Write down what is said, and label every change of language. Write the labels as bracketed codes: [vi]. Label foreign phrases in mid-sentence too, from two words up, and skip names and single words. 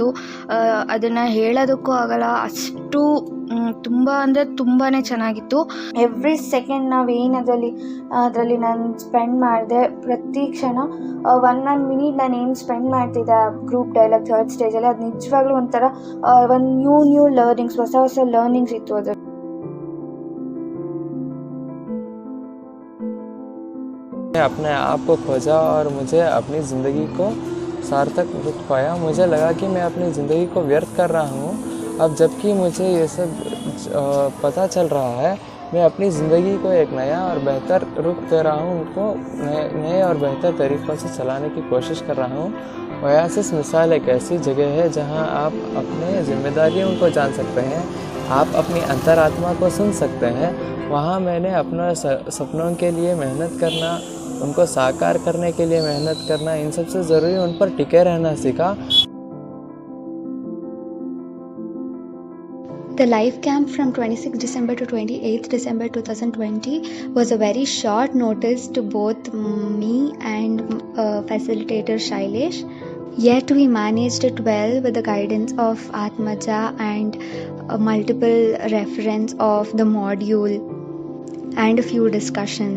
[kn] ಅದನ್ನು ಹೇಳೋದಕ್ಕೂ ಆಗಲ್ಲ, ಅಷ್ಟು ತುಂಬ ಅಂದರೆ ತುಂಬಾ ಚೆನ್ನಾಗಿತ್ತು. [en] every second [kn] ನಾವೇನು ಅದರಲ್ಲಿ ನಾನು ಸ್ಪೆಂಡ್ ಮಾಡಿದೆ, ಪ್ರತಿ ಕ್ಷಣ 1 ಮಿನಿಟ್ ನಾನು ಏನು ಸ್ಪೆಂಡ್ ಮಾಡ್ತಿದ್ದೆ [en] group dialogue [kn] 3rd ಸ್ಟೇಜಲ್ಲಿ, ಅದು ನಿಜವಾಗ್ಲೂ ಒಂಥರ ಒಂದು [en] new learnings, [kn] ಹೊಸ ಲರ್ನಿಂಗ್ಸ್ ಇತ್ತು ಅದು. [hi] अपने आप को खोजा और मुझे अपनी ज़िंदगी को सार्थक रुख पाया. मुझे लगा कि मैं अपनी ज़िंदगी को व्यर्थ कर रहा हूँ. अब जबकि मुझे ये सब पता चल रहा है, मैं अपनी ज़िंदगी को एक नया और बेहतर रुख दे रहा हूँ. उनको नए और बेहतर तरीक़ों से चलाने की कोशिश कर रहा हूँ. ओएसिस मिसाल एक ऐसी जगह है जहाँ आप अपने जिम्मेदारियों को जान सकते हैं, आप अपनी अंतरात्मा को सुन सकते हैं. वहाँ मैंने अपने सपनों के लिए मेहनत करना, उनको साकार करने के लिए मेहनत करना, इन सबसे ज़रूरी उन पर टिके रहना सीखा. [en] The live camp from 26 December to 28th December 2020 was a very short notice to both me and facilitator Shailesh. Yet we managed it well with the guidance of Atmaja and multiple reference of the module and a few discussions.